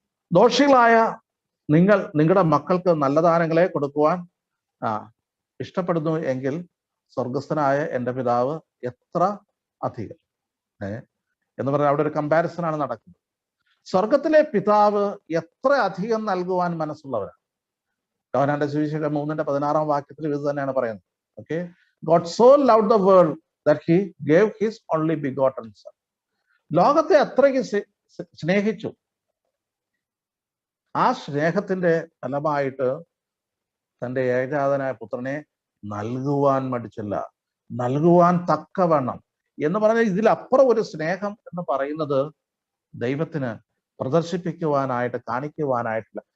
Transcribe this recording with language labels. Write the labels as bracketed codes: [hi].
[ml] ദോഷികളായ നിങ്ങൾ നിങ്ങളുടെ മക്കൾക്ക് നല്ല ദാനങ്ങളെ കൊടുക്കുവാൻ ഇഷ്ടപ്പെടുന്നു എങ്കിൽ സ്വർഗസ്ഥനായ എൻ്റെ പിതാവ് എത്ര അധികം. എന്ന് പറഞ്ഞാൽ അവിടെ ഒരു കമ്പാരിസൺ ആണ് നടക്കുന്നത്. സ്വർഗത്തിലെ പിതാവ് എത്ര അധികം നൽകുവാൻ മനസ്സുള്ളവരാണ്. യോഹന്നാന്റെ സുവിശേഷം 3:16 വാക്യത്തിൽ ഇത് തന്നെയാണ് പറയുന്നത്. [en] Okay, God so loved the world that he gave his only begotten son. [ml] ലോകത്തെ അത്രയ്ക്ക് സ്നേഹിച്ചു. ആ സ്നേഹത്തിന്റെ ഫലമായിട്ട് തന്റെ ഏകജാതനായ പുത്രനെ നൽകുവാൻ മടിച്ചില്ല, നൽകുവാൻ തക്കവണ്ണം. എന്ന് പറഞ്ഞാൽ ഇതിലപ്പുറം ഒരു സ്നേഹം എന്ന് പറയുന്നത് ദൈവത്തിന് പ്രദർശിപ്പിക്കുവാനായിട്ട്, കാണിക്കുവാനായിട്ടില്ല.